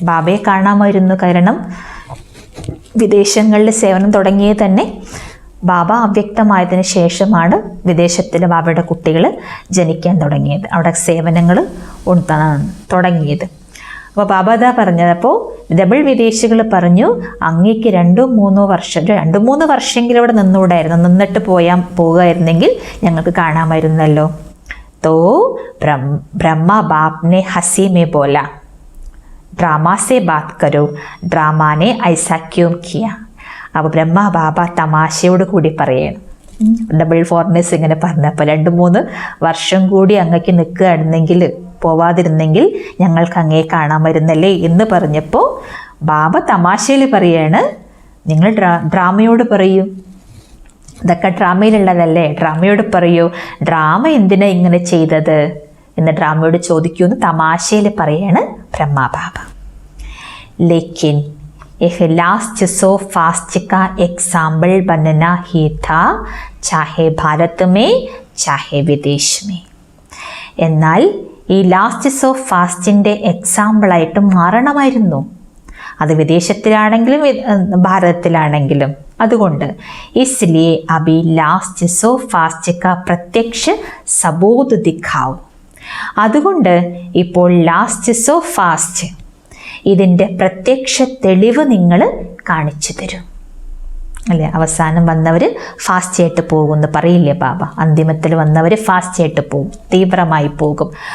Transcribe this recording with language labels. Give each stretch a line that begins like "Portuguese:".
Malayalam: ബാബയെ കാണാമായിരുന്നു. കാരണം വിദേശങ്ങളിൽ സേവനം തുടങ്ങിയത് തന്നെ ബാബ അവ്യക്തമായതിന് ശേഷമാണ് വിദേശത്തിൽ ബാബയുടെ കുട്ടികൾ ജനിക്കാൻ തുടങ്ങിയത്, അവിടെ സേവനങ്ങൾ തുടങ്ങിയത്. അപ്പോൾ ബാബ അതാ പറഞ്ഞത്. അപ്പോൾ ഡബിൾ വിദേശികൾ പറഞ്ഞു, അങ്ങേക്ക് 2-3 വർഷമെങ്കിലും ഇവിടെ നിന്നുകൂടായിരുന്നു, നിന്നിട്ട് പോകുമായിരുന്നെങ്കിൽ ഞങ്ങൾക്ക് കാണാമായിരുന്നല്ലോ.
Hindi: तो ब्रह्मा बाप ने हंसी में बोला, ड्रामा से बात करो, ड्रामा ने ऐसा क्यों किया.
Malayalam: അപ്പോൾ ബ്രഹ്മ ബാബ തമാശയോട് കൂടി പറയണം. ഡബിൾ ഫോറിനേഴ്സ് ഇങ്ങനെ പറഞ്ഞപ്പോൾ 2-3 വർഷം കൂടി അങ്ങക്ക് നിൽക്കുകയായിരുന്നെങ്കിൽ, പോവാതിരുന്നെങ്കിൽ ഞങ്ങൾക്ക് അങ്ങേ കാണാമായിരുന്നല്ലേ എന്ന് പറഞ്ഞപ്പോൾ ബാബ തമാശയിൽ പറയാണ്, നിങ്ങൾ ഡ്രാമയോട് പറയൂ, ഇതൊക്കെ ഡ്രാമയിലുള്ളതല്ലേ, ഡ്രാമയോട് പറയൂ, ഡ്രാമ എന്തിനാ ഇങ്ങനെ ചെയ്തത് എന്ന് ഡ്രാമയോട് ചോദിക്കുമെന്ന് തമാശയിൽ പറയാണ് ബ്രഹ്മബാബ.
Hindi: ലേക്കിൻ एक लास्ट सो फास्ट का एग्जाम्पल बनना ही था, चाहे भारत में चाहे विदेश में.
Malayalam: എന്നാൽ ഈ ലാസ്റ്റ് സോ ഫാസ്റ്റിൻ്റെ എക്സാമ്പിളായിട്ട് മാറണമായിരുന്നു, അത് വിദേശത്തിലാണെങ്കിലും ഭാരതത്തിലാണെങ്കിലും. അതുകൊണ്ട്
Hindi: इसलिए अभी लास्ट सो फास्ट का प्रत्यक्ष सबूत दिखाओ.
Malayalam: അതുകൊണ്ട് ഇപ്പോൾ ലാസ്റ്റ് സോ ഫാസ്റ്റ് ഇതിൻ്റെ പ്രത്യക്ഷ തെളിവ് നിങ്ങൾ കാണിച്ചു തരും അല്ലേ. അവസാനം വന്നവർ ഫാസ്റ്റ് ആയിട്ട് പോകുമെന്ന് പറയില്ലേ ബാബ, അന്തിമത്തിൽ വന്നവർ ഫാസ്റ്റ് ആയിട്ട് പോകും, തീവ്രമായി പോകും.